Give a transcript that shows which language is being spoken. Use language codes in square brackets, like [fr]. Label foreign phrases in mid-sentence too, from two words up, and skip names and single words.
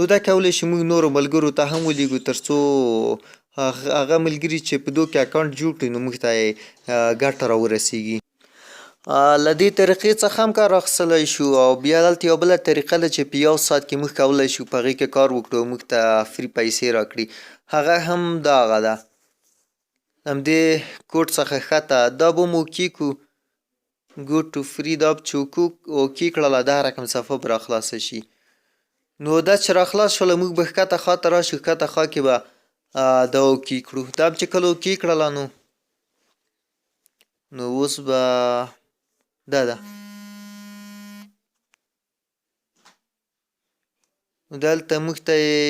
[ps] دا کولی شي موږ نورو ملګرو ته هم ولیږو تر څو هغه ملګري چې په دو کې اکاونټ جوړ کړي نو موږ ته یې ګټه راورسیږي له دې طریقې څخه هم کار اخیستلی شو او بیا دلته یوه بله طریقه ده چې په یو ساعت کې موږ کولی شو په هغې کې کار وکړو او موږ ته فري پیسې راکړي هغه هم دغه ده همدې کوډ څخه ښکته دا به مو اوکې کړو [en] go to free [ps] دا چې اوکې کړله دا رقم صفحه به راخلاصه شي نو دا چې راخلاص شوله موږ به ښکته خوا ته راشو ښکته خوا کې به دا اوکې کړو دا چې کله اوکې کړله نو اوس به دا ده دلته موږ ته